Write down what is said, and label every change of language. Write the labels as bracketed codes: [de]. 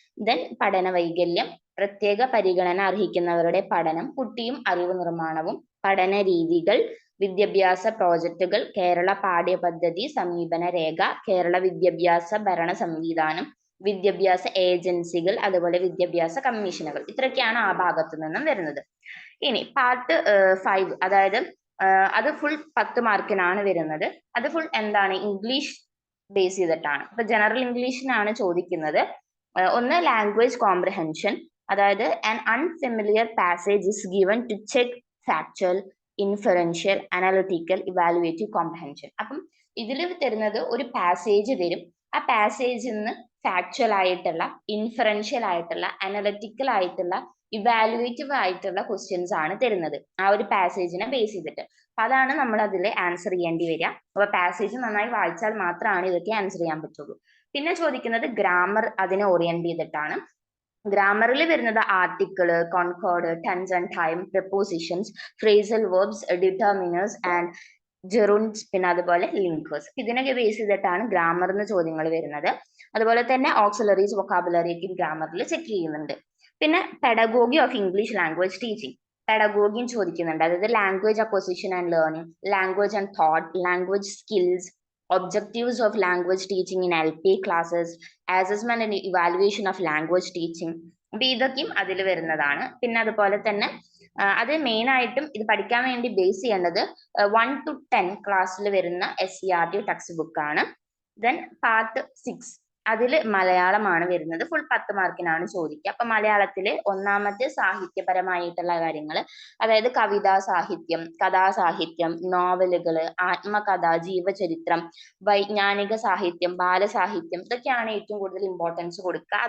[ml] Then പഠന വൈകല്യം, പ്രത്യേക പരിഗണന അർഹിക്കുന്നവരുടെ പഠനം, കുട്ടിയും അറിവ് നിർമ്മാണവും, പഠന രീതികൾ, വിദ്യാഭ്യാസ പ്രോജക്റ്റുകൾ, കേരള പാഠ്യപദ്ധതി സമീപന രേഖ, കേരള വിദ്യാഭ്യാസ ഭരണ സംവിധാനം, വിദ്യാഭ്യാസ ഏജൻസികൾ, അതുപോലെ വിദ്യാഭ്യാസ കമ്മീഷനുകൾ. ഇത്രയൊക്കെയാണ് ആ ഭാഗത്തു നിന്നും വരുന്നത്. ഇനി പാർട്ട് 5, അതായത് അത് ഫുൾ 10 മാർക്കിനാണ് വരുന്നത്. അത് ഫുൾ എന്താണ്, ഇംഗ്ലീഷ് ബേസ് ചെയ്തിട്ടാണ്. ഇപ്പൊ ജനറൽ ഇംഗ്ലീഷിനാണ് ചോദിക്കുന്നത്. ഒന്ന് [en] Language comprehension, അതായത് an unfamiliar passage is given to check factual, inferential, analytical, evaluative comprehension. [ml] അപ്പം ഇതിൽ തരുന്നത് ഒരു പാസേജ് തരും. ആ പാസേജിൽ നിന്ന് ഫാക്ച്വൽ ആയിട്ടുള്ള, ഇൻഫറൻഷ്യൽ ആയിട്ടുള്ള, അനലിറ്റിക്കൽ ആയിട്ടുള്ള, ഇവാലുവേറ്റീവ് ആയിട്ടുള്ള ക്വസ്റ്റ്യൻസ് ആണ് തരുന്നത് ആ ഒരു പാസേജിനെ ബേസ് ചെയ്തിട്ട്. അപ്പൊ അതാണ് നമ്മൾ അതിൽ ആൻസർ ചെയ്യേണ്ടി വരിക. അപ്പൊ പാസേജ് നന്നായി വായിച്ചാൽ മാത്രമാണ് ഇതൊക്കെ ആൻസർ ചെയ്യാൻ പറ്റുള്ളൂ. പിന്നെ ചോദിക്കുന്നത് ഗ്രാമർ, അതിനെ ഓറിയന്റ് ചെയ്തിട്ടാണ്. ഗ്രാമറിൽ വരുന്നത് article, concord, tens and time, prepositions, phrasal verbs, determiners and ജെറുൻസ്, പിന്നെ അതുപോലെ ലിങ്കേഴ്സ്. ഇതിനൊക്കെ ബേസ് ചെയ്തിട്ടാണ് ഗ്രാമറിന് ചോദ്യങ്ങൾ വരുന്നത്. അതുപോലെ തന്നെ ഓക്സിലറീസ്, വൊക്കാബുലറി ഒക്കെ ഗ്രാമറിൽ ചെക്ക് ചെയ്യുന്നുണ്ട്. പിന്നെ pedagogy of English language teaching, പെഡഗോഗിയും ചോദിക്കുന്നുണ്ട്. അതായത് [en] Language acquisition and learning, language and thought, language skills, objectives of language teaching in LP classes, assessment and evaluation of language teaching. [ml] അപ്പൊ ഇതൊക്കെയും അതിൽ വരുന്നതാണ്. പിന്നെ അതുപോലെ തന്നെ അത് മെയിൻ ആയിട്ടും ഇത് പഠിക്കാൻ വേണ്ടി ബേസ് ചെയ്യേണ്ടത് 1 to 10 ക്ലാസ്സിൽ വരുന്ന SCERT ടെക്സ്റ്റ് ബുക്ക് ആണ്. ദെൻ പാർട്ട് 6 അതിൽ മലയാളമാണ് വരുന്നത്. ഫുൾ 10 മാർക്കിനാണ് ചോദിക്കുക. അപ്പൊ മലയാളത്തില് ഒന്നാമത്തെ സാഹിത്യപരമായിട്ടുള്ള കാര്യങ്ങൾ, അതായത് കവിതാ സാഹിത്യം, കഥാസാഹിത്യം, നോവലുകള്, ആത്മകഥ, ജീവചരിത്രം, വൈജ്ഞാനിക സാഹിത്യം, ബാലസാഹിത്യം, ഇതൊക്കെയാണ് ഏറ്റവും കൂടുതൽ ഇമ്പോർട്ടൻസ് കൊടുക്കുക.